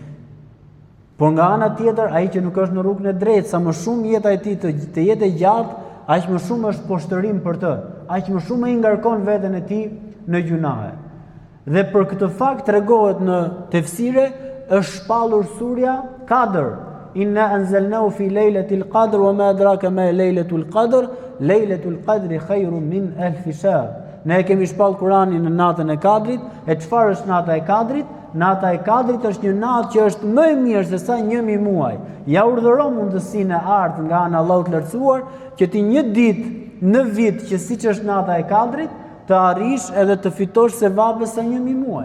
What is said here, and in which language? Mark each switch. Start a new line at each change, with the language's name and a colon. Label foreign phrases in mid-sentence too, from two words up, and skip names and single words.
Albanian: Por nga ana tjetër, ai që nuk është në rrugën e drejtë, sa më shumë jeta e tij të jetë e gjatë, aq më shumë është poshtërim për të, aq më shumë ai ngarkon veten e tij në gjunahe. Dhe për këtë fakt tregohet në tefsire, është shpallur surja Qadr.
Arabic: إنا أنزلناه في ليلة القدر وما أدراك ما ليلة القدر ليلة القدر خير من ألف شهر.
Albanian: Ne kemi shpall Kur'anin në natën e Kadrit. E çfarë është nata e Kadrit? Nata e Kadrit është një natë që është më e mirë se sa 1000 muaj. Ja urdhëron mundësinë e artë nga ana Allahut të lartësuar që ti një ditë në vit që siç është nata e Kadrit të arrish edhe të fitosh sevape sa 1000 muaj.